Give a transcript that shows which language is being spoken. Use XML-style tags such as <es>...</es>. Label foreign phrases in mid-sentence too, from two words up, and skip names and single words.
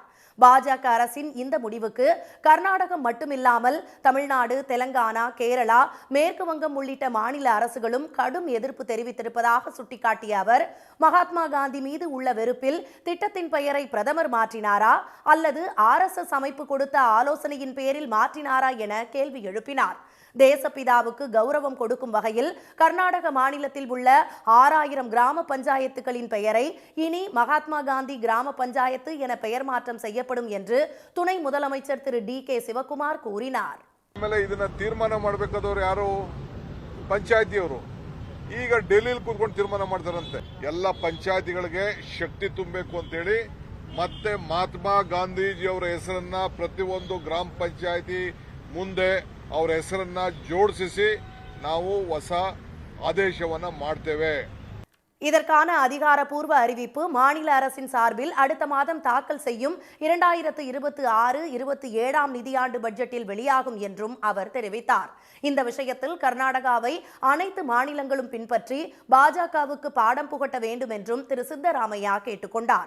<ta>பாஜக அரசின் இந்த முடிவுக்கு கர்நாடகம் மட்டுமில்லாமல் தமிழ்நாடு, தெலங்கானா, கேரளா, மேற்கு வங்கம் உள்ளிட்ட மாநில அரசுகளும் கடும் எதிர்ப்பு தெரிவித்திருப்பதாக சுட்டிக்காட்டிய அவர் மகாத்மா காந்தி மீது உள்ள வெறுப்பில் திட்டத்தின் பெயரை பிரதமர் மாற்றினாரா அல்லது RSS அமைப்பு கொடுத்த ஆலோசனையின் பேரில் மாற்றினாரா என கேள்வி எழுப்பினார். தேசப்பிதாவுக்கு கௌரவம் கொடுக்கும் வகையில் கர்நாடக மாநிலத்தில் உள்ள 6000 கிராம பஞ்சாயத்துகளின் பெயரை இனி மகாத்மா காந்தி கிராம பஞ்சாயத்து என பெயர் மாற்றம் செய்யப்படும் என்று துணை முதலமைச்சர் திரு DK சிவகுமார் கூறினார்.</ta> <kn>ಇದನ್ನ ತೀರ್ಮಾನ ಮಾಡಬೇಕಾದವರು ಯಾರು? ಪಂಚಾಯತಿಯವರು. ಈಗ ಡೆಲ್ಲಿಯಲ್ಲಿ ಕೂತ್ಕೊಂಡು ತೀರ್ಮಾನ ಮಾಡ್ತಾರಂತೆ. ಎಲ್ಲ ಪಂಚಾಯತಿಗಳಿಗೆ ಶಕ್ತಿ ತುಂಬಬೇಕು ಅಂತ ಹೇಳಿ ಮತ್ತೆ ಮಹಾತ್ಮ ಗಾಂಧೀಜಿ ಅವರ ಹೆಸರನ್ನ ಪ್ರತಿಯೊಂದು ಗ್ರಾಮ ಪಂಚಾಯತಿ ಮುಂದೆ ಅವರ ಹೆಸರನ್ನ ಜೋಡಿಸಿ ನಾವು ಹೊಸ ಆದೇಶವನ್ನ ಮಾಡ್ತೇವೆ.</kn> <ta>இதற்கான அதிகாரப்பூர்வ அறிவிப்பு மாநில அரசின் சார்பில் அடுத்த மாதம் தாக்கல் செய்யும் 2026-27 நிதியாண்டு பட்ஜெட்டில் வெளியாகும் என்றும் அவர் தெரிவித்தார். இந்த விஷயத்தில் கர்நாடகாவை அனைத்து மாநிலங்களும் பின்பற்றி பாஜகவுக்கு பாடம் புகட்ட வேண்டும் என்றும் திரு சித்தராமையா கேட்டுக்கொண்டார்.</ta>